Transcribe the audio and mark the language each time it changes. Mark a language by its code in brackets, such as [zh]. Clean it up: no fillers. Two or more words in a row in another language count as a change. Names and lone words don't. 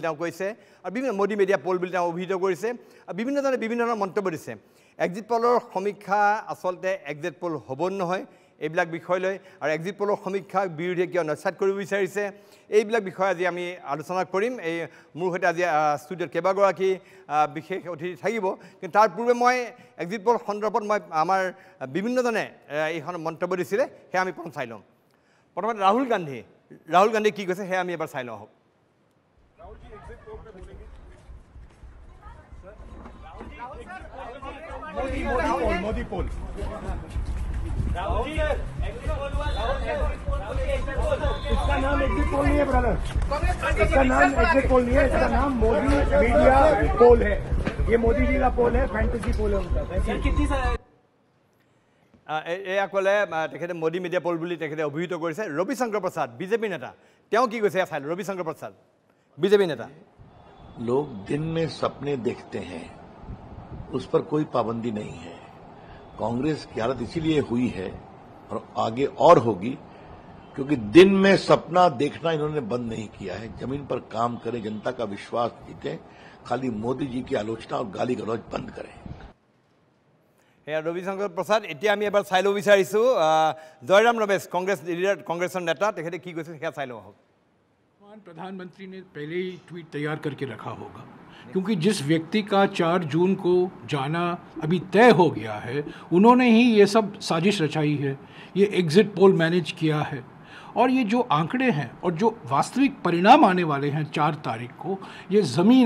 [as] তেওঁ কৈছে আৰু বিভিন্ন মোদী [en] media poll [as] বুলি তেওঁ অভিহিত কৰিছে বিভিন্নজনে বিভিন্ন ধৰণৰ মন্তব্য দিছে এক্সিট পোলৰ সমীক্ষা আচলতে [en] exit poll [as] হ'ব নহয় এইবিলাক বিষয় লৈ আৰু এক্সিট পোলৰ সমীক্ষা বিৰোধীয়ে কিয় নস্বাত কৰিব বিচাৰিছে এইবিলাক বিষয় আজি আমি আলোচনা কৰিম এই মোৰ সৈতে আজি ষ্টুডিঅ'ত কেইবাগৰাকী বিশেষ অতিথি থাকিব কিন্তু তাৰ পূৰ্বে মই [en] exit poll [as] সন্দৰ্ভত মই আমাৰ বিভিন্নজনে এইখন মন্তব্য দিছিলে সেয়া আমি প্ৰথম চাই লওঁ প্ৰথমতে ৰাহুল গান্ধী কি কৈছে সেয়া আমি এবাৰ চাই লওঁ [hi] मोदी पोल इसका नाम [en] exit poll [hi] नहीं है ब्रदर इसका नाम [en] exit poll [hi] नहीं है इसका नाम मोदी [en] media poll [hi] है ये मोदी जी का पोल है [en] fantasy poll [hi] है उनका [as] এয়া ক'লে তেখেতে মোদী [en] media poll [as] বুলি তেখেতে অভিহিত কৰিছে ৰবিশংকৰ প্ৰসাদ বিজেপি নেতা তেওঁ কি কৈছে চাই ৰবিশংকৰ প্ৰসাদ বিজেপি নেতা [hi] लोग दिन में सपने देखते हैं उस पर कोई पाबंदी नहीं है कांग्रेस की हालत इसीलिए हुई है और आगे और होगी क्योंकि दिन में सपना देखना इन्होंने बंद नहीं किया है जमीन पर काम करें जनता का विश्वास जीतें खाली मोदी जी की आलोचना और गाली गलौज बंद करें [as] रविशंकर प्रसाद এতিয়া আমি এবাৰ চাই ল'ব বিচাৰিছো জয়ৰাম ৰমেশ कांग्रेसৰ নেতা তেখেতে কি কৈছে সেয়া চাই লওঁ [hi] प्रधानमंत्री ने पहले ही ट्वीट तैयार करके रखा होगा क्योंकि जिस व्यक्ति का 4 जून को जाना अभी तय हो गया है उन्होंने ही ये सब साजिश रचाई है ये [en] exit poll manage [hi] किया है और ये जो आंकड़े हैं और जो वास्तविक परिणाम आने वाले हैं 4 तारीख को ये ज़मीन